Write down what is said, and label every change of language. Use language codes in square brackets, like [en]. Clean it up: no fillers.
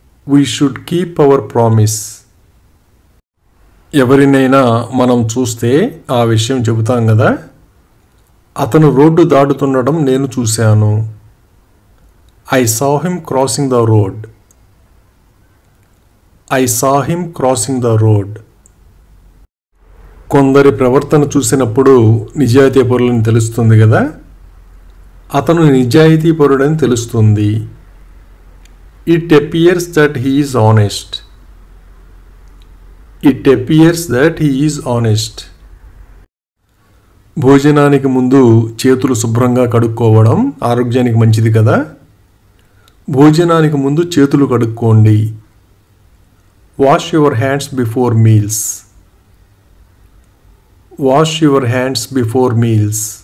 [en] We should keep our promise. [te] ఎవరినైనా మనం చూస్తే ఆ విషయం చెబుతాం కదా. అతను రోడ్డు దాటుతుండడం నేను చూశాను. [en] I saw him crossing the road. I saw him crossing the road. [te] కొందరి ప్రవర్తన చూసినప్పుడు నిజాయితీపరులని తెలుస్తుంది కదా. అతను నిజాయితీపరుడని తెలుస్తుంది. [en] It appears that he is honest. It appears that he is honest. [te] భోజనానికి ముందు చేతులు శుభ్రంగా కడుక్కోవడం ఆరోగ్యానికి మంచిది కదా. భోజనానికి ముందు చేతులు కడుక్కోండి. [en] Wash your hands before meals. Wash your hands before meals.